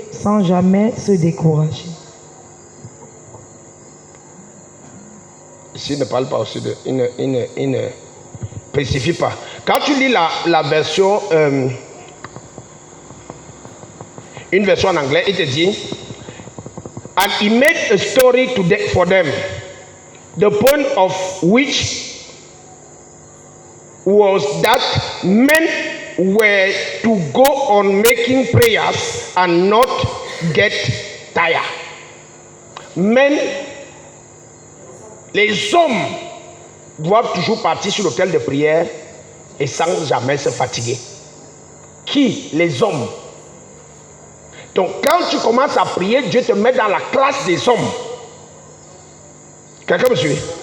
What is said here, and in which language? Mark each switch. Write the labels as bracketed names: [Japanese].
[French] sans jamais se décourager. Ici, il ne parle pas aussi de... Il ne spécifie pas. Quand tu lis la version... une version en anglais, il te dit... [English] And he made a story for them, the point of which was that men were to go on making prayers and not get tired. [French] Men, les hommes doivent toujours partir sur l'autel de prière et sans jamais se fatiguer. Qui? Les hommes. Donc quand tu commences à prier, Dieu te met dans la classe des hommes. Quelqu'un me suit?